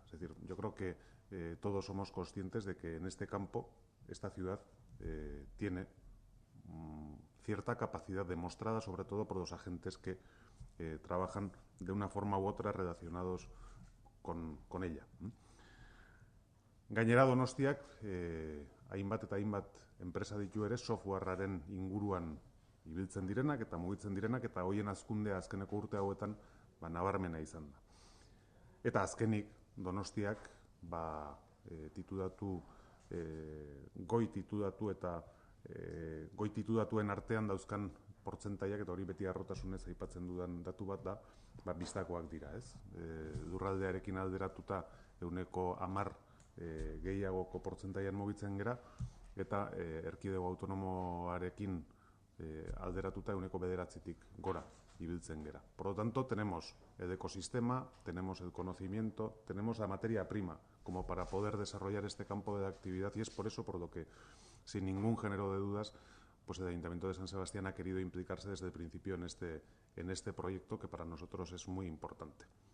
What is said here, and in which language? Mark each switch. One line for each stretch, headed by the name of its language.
Spanish: Es decir, yo creo que todos somos conscientes de que en este campo esta ciudad tiene cierta capacidad demostrada, sobre todo por los agentes que trabajan de una forma u otra relacionados con ella.
Basque: Gainera Donostiak hainbat eta hainbat enpresa ditu ere softwarearen inguruan ibiltzen direnak eta mugitzen direnak eta hoien hazkundea azkeneko urte hauetan nabarmena izan da. Eta azkenik Donostiak goi titulatu eta goi titulatuen artean dauzkan portzentaiak, eta hori beti harrotasunez aipatzen dudan datu bat da, bistakoak dira, ez? Lurraldearekin alderatuta 10% gehiagoko portzentaian mugitzen gera, eta erkidego autonomoarekin alderatuta 9%tik gora ibiltzen gera.
Spanish: Por lo tanto, tenemos el ecosistema, tenemos el conocimiento, tenemos la materia prima como para poder desarrollar este campo de actividad, y es por eso por lo que, sin ningún género de dudas, pues el Ayuntamiento de San Sebastián ha querido implicarse desde el principio en este proyecto, que para nosotros es muy importante.